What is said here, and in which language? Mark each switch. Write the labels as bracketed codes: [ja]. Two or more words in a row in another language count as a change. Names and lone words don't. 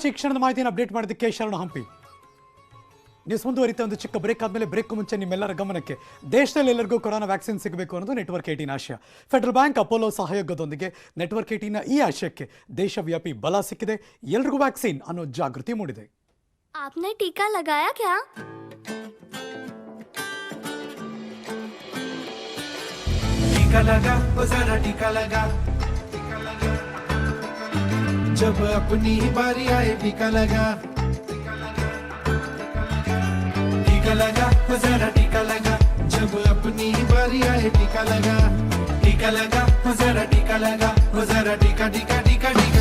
[kn] ಈ ಕ್ಷಣದ ಮಾಹಿತಿಯನ್ನು ಅಪ್ಡೇಟ್ ಮಾಡಿದ್ದಕ್ಕೆ ಶರಣ ಹಂಪಿ. ನ್ಯೂಸ್ ಮುಂದುವರಿತಾ ಒಂದು ಚಿಕ್ಕ ಬ್ರೇಕ್ ಆದಮೇಲೆ ಬ್ರೇಕ್ ಮುಂಚೆ ನಿಮ್ಮೆಲ್ಲರ ಗಮನಕ್ಕೆ ದೇಶದಲ್ಲಿ ಎಲ್ಲರಿಗೂ [en] corona vaccine [kn] ಸಿಗಬೇಕು ಅನ್ನೋದು ನೆಟ್ವರ್ಕ್ 18 ಆಶಯ. ಫೆಡರಲ್ ಬ್ಯಾಂಕ್ ಅಪೋಲೋ ಸಹಯೋಗದೊಂದಿಗೆ ನೆಟ್ವರ್ಕ್ 18ನ ಈ ಆಶಯಕ್ಕೆ ದೇಶವ್ಯಾಪಿ ಬಲ ಸಿಕ್ಕಿದೆ. ಎಲ್ರಿಗೂ ವ್ಯಾಕ್ಸಿನ್ ಅನ್ನೋ ಜಾಗೃತಿ ಮೂಡಿದೆ. [hi] आपने टीका लगाया क्या? टीका लगा वो जरा टीका लगा, जब अपनी बारी आए टीका लगा, टीका लगा वो जरा टीका लगा, जब अपनी बारी आए टीका लगा, टीका लगा वो जरा टीका लगा, वो जरा टीका टीका टीका टीका